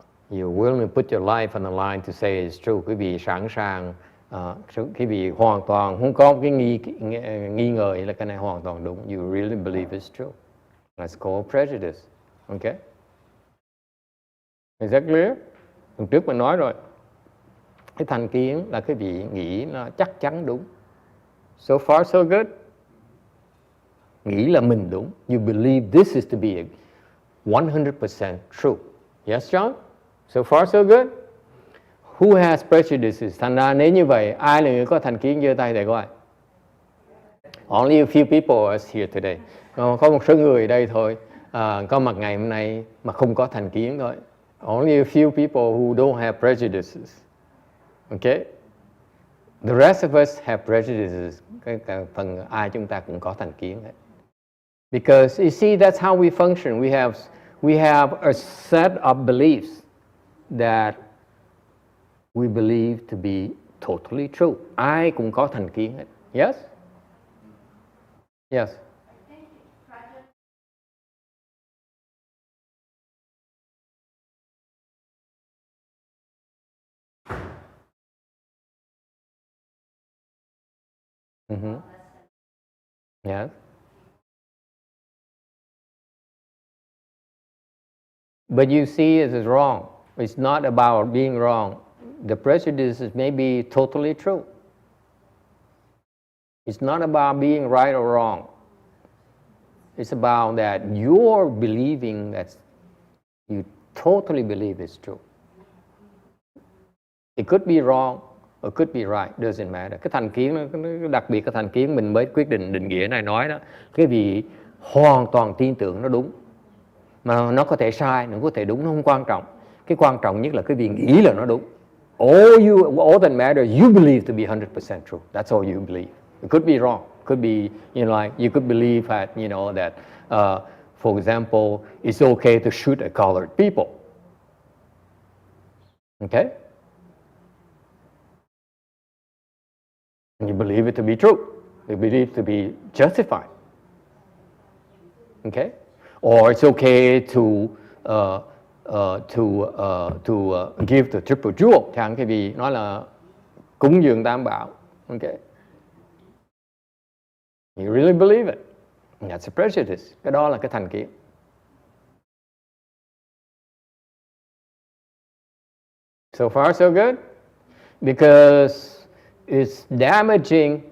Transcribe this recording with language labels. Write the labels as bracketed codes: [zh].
[en] You're willing to put your life on the line to say it's true. [vi] Quý vị sẵn sàng, quý vị hoàn toàn không có cái nghi ngờ là cái này hoàn toàn đúng. [en] You really believe it's true. That's called prejudice. Okay? Is that clear? [vi] Lần trước mình nói rồi. Cái thành kiến là quý vị nghĩ nó chắc chắn đúng. [en] So far so good. [vi] Nghĩ là mình đúng. [en] You believe this is to be 100% true. Yes, John? So far so good? Who has prejudices? [vi] Thành ra nếu như vậy, ai là người có thành kiến giơ tay để coi. [en] Only a few people are here today. [vi] Có một số người đây thôi, có mặt ngày hôm nay mà không có thành kiến thôi. [en] Only a few people who don't have prejudices. Okay? The rest of us have prejudices. [vi] Cái phần ai chúng ta cũng có thành kiến đấy. [en] Because you see, that's how we function. We have a set of beliefs that we believe to be totally true. [vi] Ai cũng có thành kiến hết. [en] Yes? Yes. Mm-hmm. Yes. But you see, it is wrong. It's not about being wrong. The prejudices may be totally true. It's not about being right or wrong. It's about that you're believing that you totally believe it's true. It could be wrong or could be right, doesn't matter. [vi] Cái thành kiến nó đặc biệt cái thành kiến mình mới quyết định định nghĩa này nói đó, cái vị hoàn toàn tin tưởng nó đúng. Mà nó có thể sai, nó có thể đúng, nó không quan trọng. Cái quan trọng nhất là cái vị nghĩ là nó đúng. [en] All that matters, you believe to be 100% true. That's all you believe. It could be wrong. It could be, like you could believe that, that, for example, it's okay to shoot at colored people. Okay? And you believe it to be true. You believe it to be justified. Okay? Or it's okay to give the triple jewel. [vi] Chẳng cái vì nói là cúng dường tam bảo. [en] Okay? You really believe it. That's a prejudice. [vi] Cái đó là cái thành kiến. [en] So far so good? Because it's damaging.